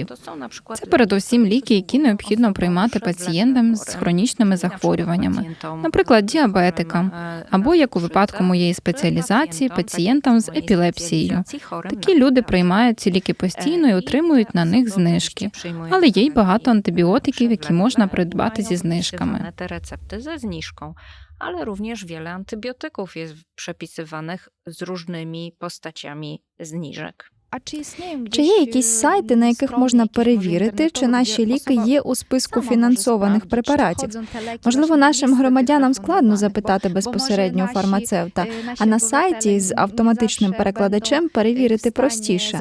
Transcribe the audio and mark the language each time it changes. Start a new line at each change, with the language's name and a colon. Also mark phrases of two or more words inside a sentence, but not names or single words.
Ukrainian: Це передусім ліки, які необхідно приймати пацієнтам з хронічними захворюваннями, наприклад, діабетикам, або, як у випадку моєї спеціалізації, пацієнтам з епілепсією. Такі люди приймають ці ліки постійно і отримують на них знижки. Але є й багато антибіотиків, які можна придбати зі знижками.
Polish: Ale również wiele antybiotyków jest przepisywanych z różnymi postaciami zniżek.
Ukrainian: Чи є якісь сайти, на яких можна перевірити, чи наші ліки є у списку фінансованих препаратів? Можливо, нашим громадянам складно запитати безпосередньо у фармацевта, а на сайті з автоматичним перекладачем перевірити простіше.